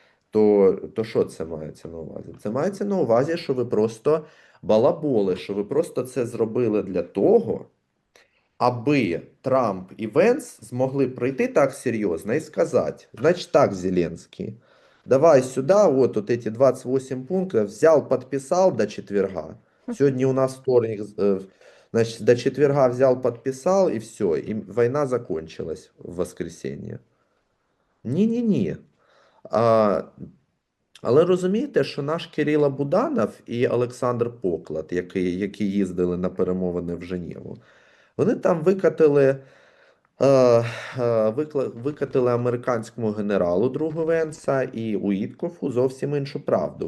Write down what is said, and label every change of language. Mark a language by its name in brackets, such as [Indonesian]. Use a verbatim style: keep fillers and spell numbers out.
[Ukrainian] То, то що це мається на увазі? Це мається на увазі, що ви просто балаболи, що ви просто це зробили для того, аби Трамп і Венс змогли прийти так серйозно і сказати, значить так, Зеленський, [Russian] давай сюда, вот, вот эти двадцать восемь пунктов, взял, подписал до четверга. Сегодня у нас вторник, э, значит, до четверга взял, подписал, и все, и война закончилась в воскресенье. [Ukrainian] Ні-ні-ні. А, але розумієте, що наш Кирило Буданов і Олександр Поклад, які, які їздили на перемовини в Женєву, вони там викатили, е, е, викла- викатили американському генералу другу Венса і Уїткофу зовсім іншу правду.